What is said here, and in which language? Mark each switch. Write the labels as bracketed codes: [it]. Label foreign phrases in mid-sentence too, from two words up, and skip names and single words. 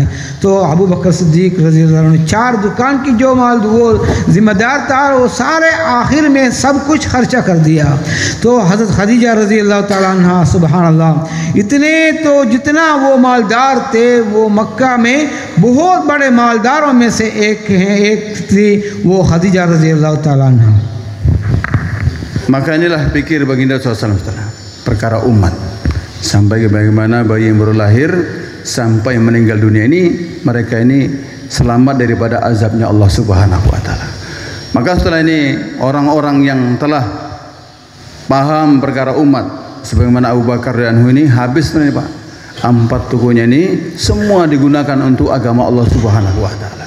[hi] तो अबू बकर सिद्दीक़ [ar] رضي الله عنه [hi] 4 दुकान की जो माल वो ज़िम्मेदार था, वो सारे आखिर में सब कुछ खर्चा कर दिया। तो हज़रत खदीजा [ar] رضي الله تعالى عنها سبحان الله [hi] इतने, तो जितना वो मालदार थे, वो मक्का में बहुत बड़े मालदारों में से एक थी वो खदीजा [ar] رضي الله تعالى عنها. [id] Maka inilah pikir baginda SAW perkara umat, sampai bagaimana bayi yang baru lahir sampai meninggal dunia ini, mereka ini selamat daripada azabnya [ar] الله سبحانه وتعالى. [id] Maka setelah ini orang-orang yang telah paham perkara umat, sebagaimana Abu Bakar dan ini habis nih Pak, 4 tukunya ini semua digunakan untuk agama [ar] الله سبحانه وتعالى.